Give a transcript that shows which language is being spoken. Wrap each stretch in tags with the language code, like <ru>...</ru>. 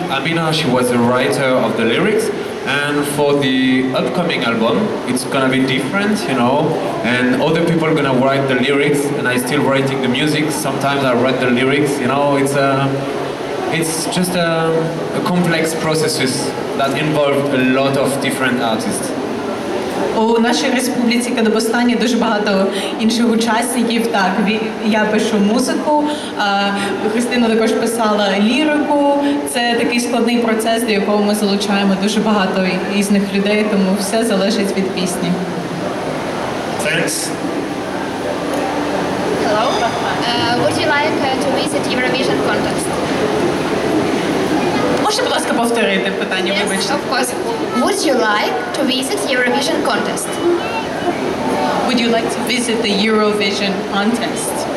<en>Amina, she was the writer of the lyrics. And for the upcoming album, it's gonna be different, and other people are gonna write the lyrics, and I still writing the music. Sometimes I write the lyrics, it's just a complex processes that involve a lot of different artists.</en> <uk>У нашій республіці Kadebostany дуже багато інших учасників. Так, я пишу музику, Христина також писала лірику. Це такий складний процес, до якого ми залучаємо дуже багато різних людей, тому все залежить від пісні.</uk> <en>Thanks. Hello. Would you like to visit Eurovision contest?</en> <uk>Можете, будь ласка, повторити питання, вибачте?</uk> <en>Yes, of course. Would you like to visit Eurovision contest? Would you like to visit the Eurovision contest?</en>